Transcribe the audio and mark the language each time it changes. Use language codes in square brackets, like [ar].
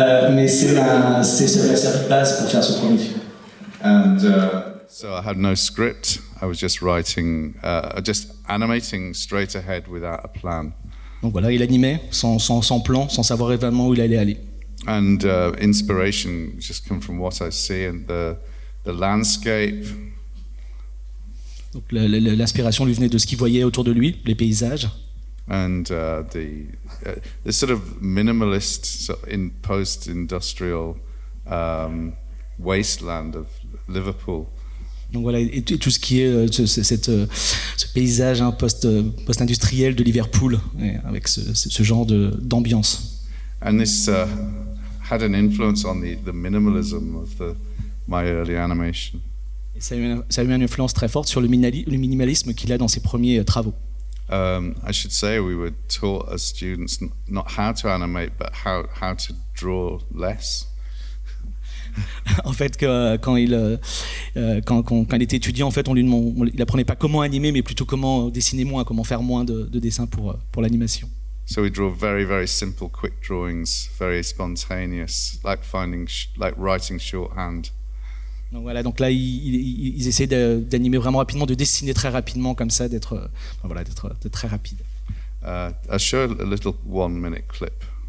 [fr] mais ça a servi de base pour faire ce premier film. [en] And so I had no script. I was just writing, just animating straight ahead without a plan. [fr] Donc voilà, il animait sans plan, sans savoir vraiment où il allait aller. [en] And inspiration just come from what I see and the landscape. [fr] Donc l'inspiration lui venait de ce qu'il voyait autour de lui, les paysages. [en] And the sort of minimalist in post-industrial wasteland of Liverpool. [fr] Donc voilà, et tout ce qui est ce paysage post-industriel de Liverpool, avec ce genre d'ambiance. [en] And this had an influence on the minimalism of my early animation. [fr] Et ça a eu une influence très forte sur le minimalisme qu'il a dans ses premiers travaux. [en] I should say we were taught as students not how to animate, but how to draw less. [fr] En fait, quand il était étudiant, en fait, il apprenait pas comment animer, mais plutôt comment dessiner moins, comment faire moins de dessins pour l'animation. [en] So we draw very, very simple, quick drawings, very spontaneous, like writing shorthand. [fr] Donc voilà, donc là ils essaient d'animer vraiment rapidement, de dessiner très rapidement comme ça, d'être très rapide. [en] I'll show a little 1-minute clip.